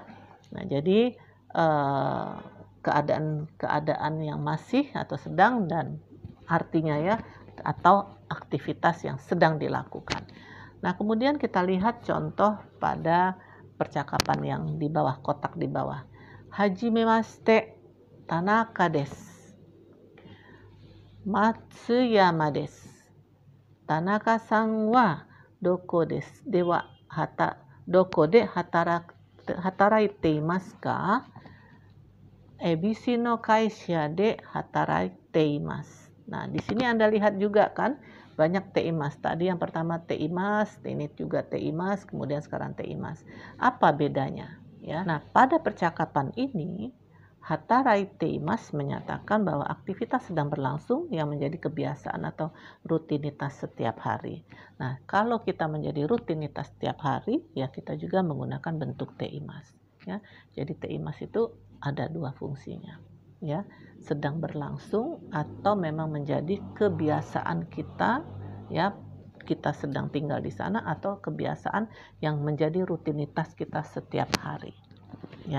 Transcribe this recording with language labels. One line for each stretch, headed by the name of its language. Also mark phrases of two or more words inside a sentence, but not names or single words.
Indonesian: Nah, jadi keadaan yang masih atau sedang dan artinya, ya, atau aktivitas yang sedang dilakukan. Nah, kemudian kita lihat contoh pada percakapan yang di bawah, kotak di bawah.
Japanese: はじめまして、田中です. 松山です。田中さんはどこですか? ではどこで働いていますか? 恵比寿の会社で働いています.
Indonesian: Nah, di sini Anda lihat juga kan banyak teimas. Tadi yang pertama teimas, ini juga teimas, kemudian sekarang teimas. Apa bedanya? Ya. Nah, pada percakapan ini
Japanese: 働いています
Indonesian: menyatakan bahwa aktivitas sedang berlangsung yang menjadi kebiasaan atau rutinitas setiap hari. Nah, kalau kita menjadi rutinitas setiap hari, ya kita juga menggunakan bentuk teimas, ya. Jadi teimas itu ada dua fungsinya, ya, sedang berlangsung atau memang menjadi kebiasaan kita, ya, kita sedang tinggal di sana atau kebiasaan yang menjadi rutinitas kita setiap hari, ya.